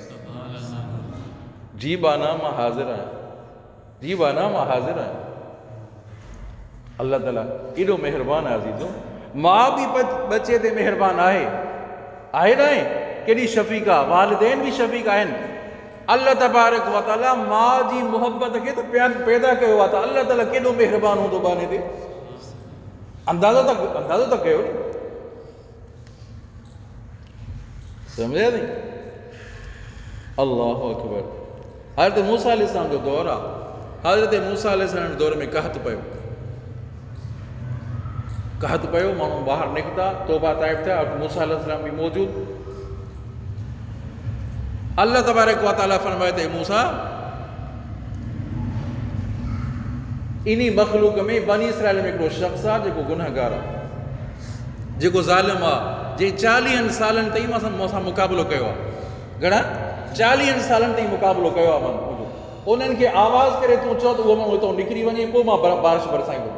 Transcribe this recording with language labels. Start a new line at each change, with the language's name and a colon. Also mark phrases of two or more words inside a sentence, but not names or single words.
Sindhi: जी बाना मां हाज़िर आहियां। अल्लाह ताला एॾो महिरबान आहे अज़ीज़ो। माउ बि बचे ते महिरबान आहे न आहे? केॾी शफ़ीक़ आहे। वालिदैन बि शफ़ीक़ आहिनि।
Arabic: الله تبارك وتعالى
Sindhi: मां जी मोहब्बत खे त पैदा कयो आहे, त अल्लाह ताला केॾो महिरबान हूंदो बाने ते, अंदाज़ो त कयो नी। सम्झिया नी?
Arabic: الله أكبر.
Sindhi: हज़रत मूसा अलैहिस्सलाम जो दौर आहे। हज़रत मूसा अलैहिस्सलाम जे दौर में कहत पियो, माण्हू ॿाहिरि निकिता, तौबा ताइब थिया, मूसा अलैहिस्सलाम बि मौजूद।
Arabic: الله تبارك وتعالى
Sindhi: फरमाए ते मूसा, इन्ही मखलूक में बनी इसराइल में हिकिड़ो शख़्स आहे जेको गुनहगार आहे, जेको ज़ालिम आहे, जे 40 सालनि ताईं मूंसां मुक़ाबिलो कयो आहे। घणा? 40 सालनि ताईं मुक़ाबिलो कयो आहे माण्हू। उन्हनि खे आवाज़ करे तूं चओ त उहो माण्हू हितां निकिरी वञे, पोइ मां बारिश बरसाईंदुमि।